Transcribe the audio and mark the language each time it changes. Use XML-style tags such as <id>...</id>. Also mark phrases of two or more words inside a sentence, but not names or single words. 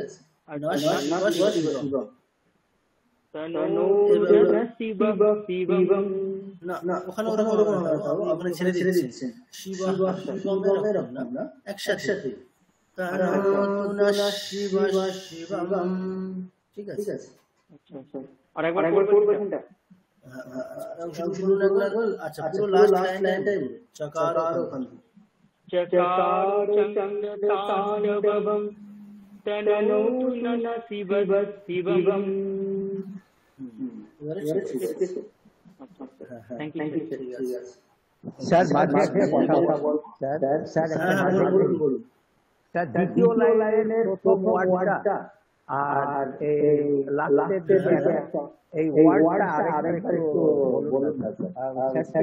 <bn>আর নয় শিব না ওখানে ওখানে ছেড়ে দিচ্ছেন শিব না একসাথে শিবম, ঠিক আছে? আরেকবার পড়বো কোনটা? আচ্ছা পুরো লাস্ট লাইনটাই বলুন। চকার ওখান</bn> <sa>चकार चण्डताण्डवं तनोतु नः शिवः शिवम्।</sa> <en>thank you</en> <bn>স্যার দ্বিতীয় লাইনের প্রথম ওয়ার্ডটা আর এই লাস্টের এই ওয়ার্ডটা আরেকবার একটু বলুন না স্যার।</bn>